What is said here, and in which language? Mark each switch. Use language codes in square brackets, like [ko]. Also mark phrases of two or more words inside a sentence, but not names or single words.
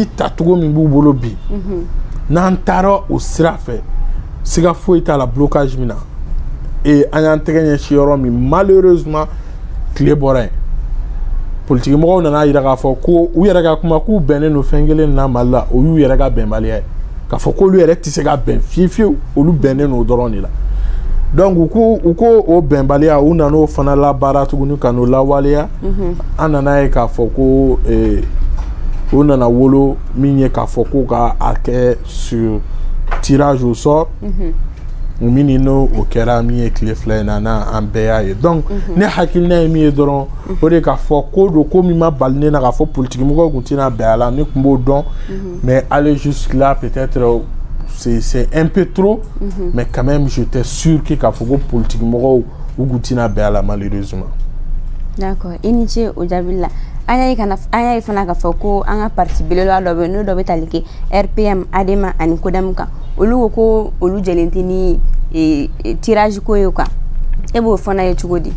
[bm] tacogo min b'u bolo bi n'an taara o sira fɛ siga foyi t'a la blocage min na an y'an tɛgɛ ɲɛsin yɔrɔ min malheureusement tile bɔra yen politiki mɔgɔw nana yira k'a fɔ ko u yɛrɛ ka kuma k'u bɛnnen don fɛn kelen na Mali la o y'u yɛrɛ ka bɛnbaliya ye k'a fɔ k'olu yɛrɛ tɛ se ka bɛn fiyewu olu bɛnnen don o dɔrɔn de la donc u ko o bɛnbaliya u nana o fana labaara tuguni ka n'o lawaleya an nana ye k'a fɔ ko u nana wolo min ye k'a fɔ ko ka a kɛ [fr] sur tirage au sort [bm] min n'o o kɛra min ye tile fila in na an bɛɛ y'a ye donc ne hakilina ye min ye dɔrɔn o de k'a fɔ ko don ko min ma bali ne na k'a fɔ politiki mɔgɔw tun tɛna bɛn a la ne tun b'o dɔn [fr] mais aller jusque là peut-être c'est un peu trop mais quand même j'étais sûr que [bm] k'a fɔ ko politiki mɔgɔw u tun tɛna bɛn a la malheureusement. D'accord i ni ce o jaabi la an y'a ye fana k'a fɔ ko an ka parti belebeleba dɔ bɛ yen n'o dɔ bɛ tali kɛ RPM ADEMA ani CODEM kan olu ko olu jɛlen tɛ ni tirage ko ye quoi e b'o fana ye cogo di